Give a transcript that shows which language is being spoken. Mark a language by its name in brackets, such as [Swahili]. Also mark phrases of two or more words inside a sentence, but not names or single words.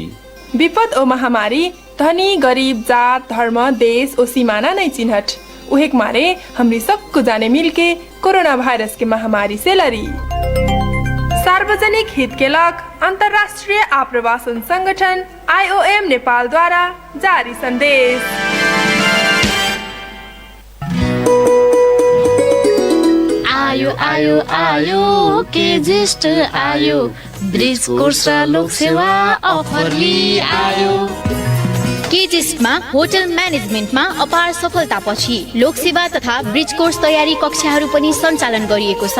[Dangaura Tharu] विपद ओ महामारी धनी गरीब जात धर्म देश ओ सीमाना नहीं चिन्हट। उहेक मारे हमरी सबको जाने मिलके कोरोना वायरस के महामारी से लड़ी। सार्वजनिक हित के लग अंतर्राष्ट्रीय आप्रवासन संगठन IOM नेपाल द्वारा जारी संदेश। [Nepali] आयो आयो आयो के ज्येष्ठ आयो [English] bridge course [Nepali] लोक सेवा अफर लिई आयो। केजिसमा होटल म्यानेजमेन्टमा अपार सफलतापछि लोकसेवा तथा [English] bridge course [Nepali] तयारी कक्षाहरू पनि सञ्चालन गरिएको छ।